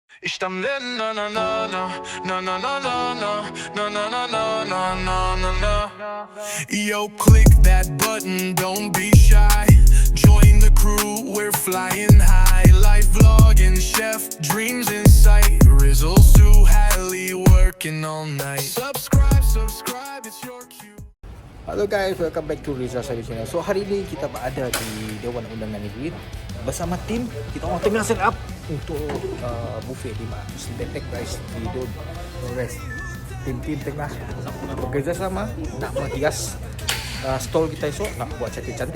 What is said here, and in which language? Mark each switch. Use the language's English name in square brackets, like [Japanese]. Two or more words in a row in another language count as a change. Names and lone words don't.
[English] İştemden na na na na na na na na na na na na na na na na. Yo, click that button, don't be shy. Join the crew, we're flying high. Life vlogging, chef, dreams in sight. Rizzle, Sue, Hallie, working all night. Subscribe, it's your cue. Hello guys, welcome back to Rizal Study Channel. [Malay] So hari ini kita berada di Dewan Undangan Negeri bersama tim. Kita orang tengah [English] set up [Malay] untuk buffet di Betek guys di Dores. Tim-tim tengah bekerjasama nak menghias stall kita esok, nak buat cantik-cantik.